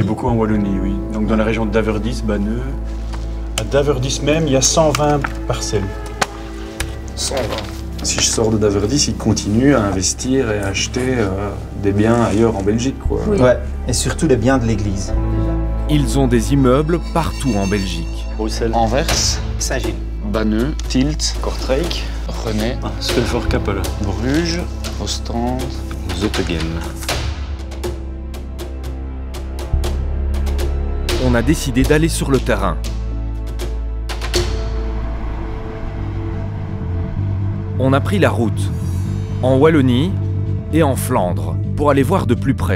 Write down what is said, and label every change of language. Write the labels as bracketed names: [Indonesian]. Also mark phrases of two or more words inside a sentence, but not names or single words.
[French] Et beaucoup en Wallonie, oui. Donc dans la région de Daverdis, Banneux. À Daverdis même, il y a 120 parcelles. 120. Si je sors de Daverdis, ils continuent à investir et à acheter des biens ailleurs en Belgique, quoi. Oui. Ouais, et surtout les biens de l'église. Ils ont des immeubles partout en Belgique. Bruxelles, Anvers, Saint-Gilles, Banneux, Tielt, Kortrijk, René, Stulver-Kappelen, Bruges, Ostende, Zottegem. On a décidé d'aller sur le terrain. On a pris la route, en Wallonie et en Flandre, pour aller voir de plus près.